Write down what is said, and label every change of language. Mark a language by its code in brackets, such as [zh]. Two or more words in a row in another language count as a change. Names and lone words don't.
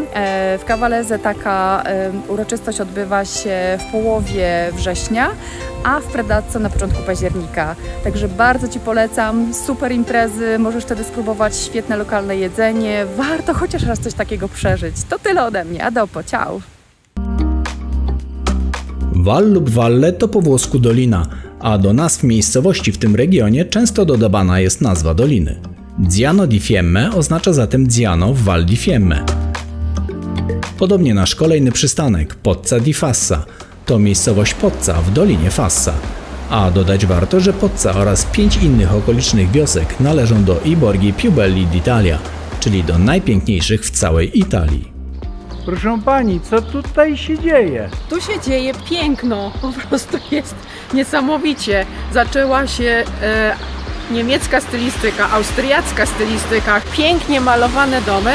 [pl] W Cavallese taka uroczystość odbywa się w połowie września, a w Predazzo na początku października. Także bardzo Ci polecam. Super imprezy, możesz wtedy spróbować świetne lokalne jedzenie. Warto chociaż raz coś takiego przeżyć. To tyle ode mnie. [it] A dopo, ciao! [pl] Val lub Valle to po włosku dolina, a do nazw miejscowości w tym regionie często dodawana jest nazwa doliny. Ziano di Fiemme oznacza zatem Ziano w Val di Fiemme. Podobnie nasz kolejny przystanek, Pozza di Fassa, to miejscowość Pozza w Dolinie Fassa. A dodać warto, że Pozza oraz 5 innych okolicznych wiosek należą do I Borghi più belli d'Italia, czyli do najpiękniejszych w całej Italii. Proszę pani, co tutaj się dzieje? Tu się dzieje piękno, po prostu jest niesamowicie. Zaczęła się niemiecka stylistyka, austriacka stylistyka, pięknie malowane domy.